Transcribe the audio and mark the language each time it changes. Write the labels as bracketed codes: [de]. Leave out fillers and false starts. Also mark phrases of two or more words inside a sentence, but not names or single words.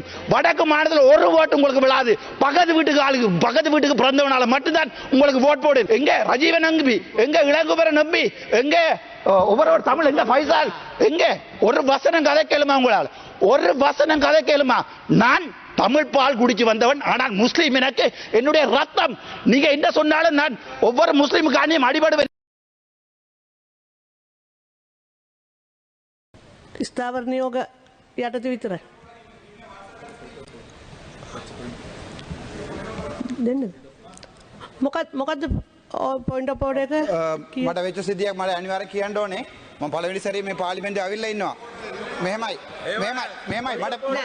[ta] வடக்கு மாநிலத்தில் ஒரு ஓட்டு உங்களுக்கு விழாது பக்கத்து வீட்டுக்கு பிறந்தவனால மட்டும்தான் உங்களுக்கு ஓட் போடு எங்க ரஜீவன் நம்பி எங்க இளங்குபரன் நம்பி எங்க ஒவ்வொரு தமிழ் எங்க பைசால் எங்க ஒரு வசனம் கதை கேளுமா உங்களால் ஒரு வசனம் கதை கேளுமா நான் தமிழ் பால் குடிச்சு வந்தவன் ஆனால் முஸ்லீம் எனக்கு என்னுடைய ரத்தம் நீங்க என்ன சொன்னாலும் நான் ஒவ்வொரு முஸ்லீமுக்கானியும் அடிபடுவேன் [si] ස්ථාවර නියෝග යටතේ විතරයි දෙන්නද මොකද්ද [en] point of order [si] එක මට වෙච්ච සිද්ධියක් මට අනිවාර්යයෙන් කියන්න ඕනේ මම පළවෙනි සැරේ මේ පාර්ලිමේන්තුවේ ආවිල්ලා ඉන්නවා මෙහෙමයි මට